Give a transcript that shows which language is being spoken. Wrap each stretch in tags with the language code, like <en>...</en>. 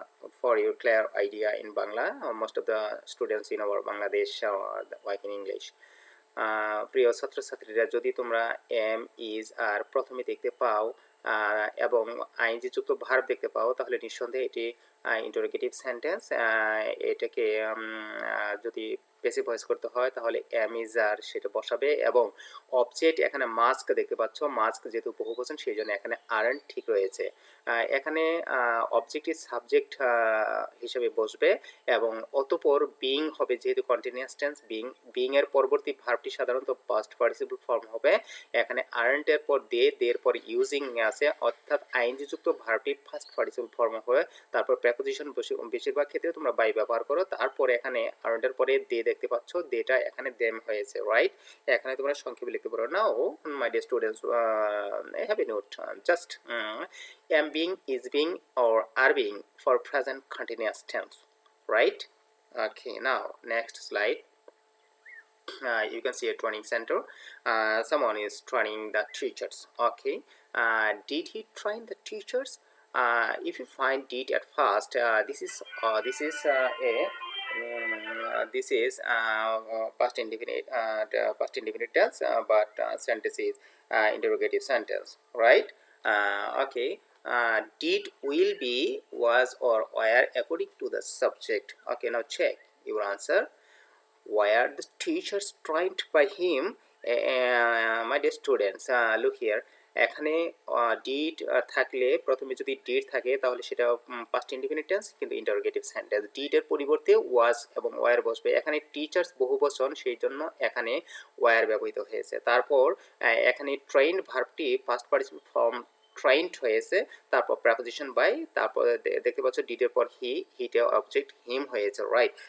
<en>for your clear idea in Bangla. Most of the students in our Bangladesh work in English.</en> <bn>প্রিয় ছাত্রছাত্রীরা, যদি তোমরা M is আর প্রথমে দেখতে পাও এবং আইএনজি যুক্ত ভার্ব দেখতে পাও, তাহলে নিঃসন্দেহে এটি ইন্টারোগেটিভ সেন্টেন্স। এটাকে যদি পেসিভ ভয়েস করতে হয় তাহলে এম ইজ আর সেটা বসাবে, এবং অবজেক্ট এখানে মাস্ক দেখতে পাচ্ছ, মাস্ক যেহেতু বহুবচন সেই জন্য এখানে আরএন ঠিক রয়েছে। এখানে অবজেক্টটি সাবজেক্ট হিসেবে বসবে এবং অতঃপর বিং হবে, যেহেতু কন্টিনিউয়াস টেন্স বিং এর পরবর্তী ভার্বটি সাধারণত পাস্ট পার্টিসিপল ফর্ম হবে। এখানে আরএন্ট এর পর দের পর ইউজিং আছে, অর্থাৎ আইএনজি যুক্ত ভার্বটি ফার্স্ট পার্টিসিপল ফর্ম হবে। তারপর প্রেপোজিশন বেশিরভাগ ক্ষেত্রে তোমরা বাই ব্যবহার করো। তারপরে এখানে আরএন্ট এর পরে দেখতে পাচ্ছ, দেটা এখানে দেম হয়েছে, রাইট। এখানে তোমরা সংক্ষেপে লিখতে পারো।</bn> <en>Now my dear students, have a note, just am being, is being, or are being for present continuous tense, right? Okay, now next slide. You can see a training center. Someone is training the teachers. Okay, did he train the teachers? If you find did at first, this is past indefinite, past indefinite tense, but sentence is interrogative sentence, right? Okay. Did, will be, was, or were according to the subject. Okay, now check your answer. Were the teachers trained by him? My dear students, look here.</en> <bn>এখানে did থাকলে, প্রথমে যদি did থাকে তাহলে সেটা past indefinite tense, কিন্তু interrogative sentence. ডিডের পরিবর্তে ওয়াজ এবং ওয়ার বসবে। এখানে টিচার্স বহুবচন, সেই জন্য এখানে ওয়ার ব্যবহৃত হয়েছে। তারপর এখানে train ভার্বটি past participle form trained হয়েছে, তারপর প্রেপোজিশন বাই, তারপর দেখতে পাচ্ছ ডিডের পর হিটে অবজেক্ট হিম হয়েছে, রাইট।</bn>